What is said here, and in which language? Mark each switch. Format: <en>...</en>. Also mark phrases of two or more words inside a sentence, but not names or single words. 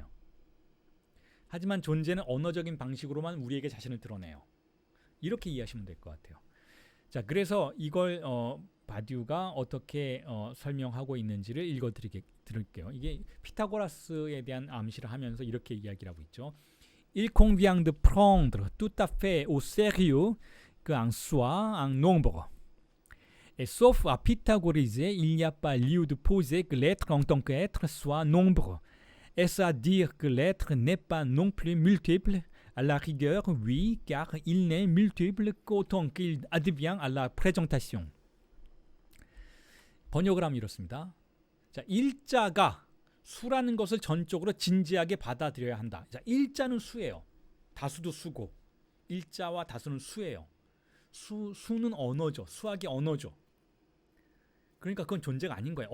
<ko>하지만 존재는 언어적인 방식으로만 우리에게 자신을 드러내요. 이렇게 이해하시면 될 것 같아요. 자, 그래서 이걸 바디우가 어떻게 설명하고 있는지를 읽어드릴게요. 이게 피타고라스에 대한 암시를 하면서 이렇게 이야기를 하고 있죠.</ko> <fr>Il convient de prendre tout à fait au sérieux qu'un soit un nombre. Et sauf à pythagoriser, il n'y a pas lieu de poser que l'être en tant qu'être soit nombre. Est-ce à dire que l'être n'est pas non plus multiple? À la rigueur, oui, car il n'est multiple qu'autant qu'il advient à la présentation.</fr> <ko>번역을 하면 이렇습니다. 자, 일자가 수라는 것을 전적으로 진지하게 받아들여야 한다. 자, 일자는 수예요. 다수도 수고. 일자와 다수는 수예요. 수는 언어죠. 수학이 언어죠. 그러니까 그건 존재가 아닌 거예요.</ko>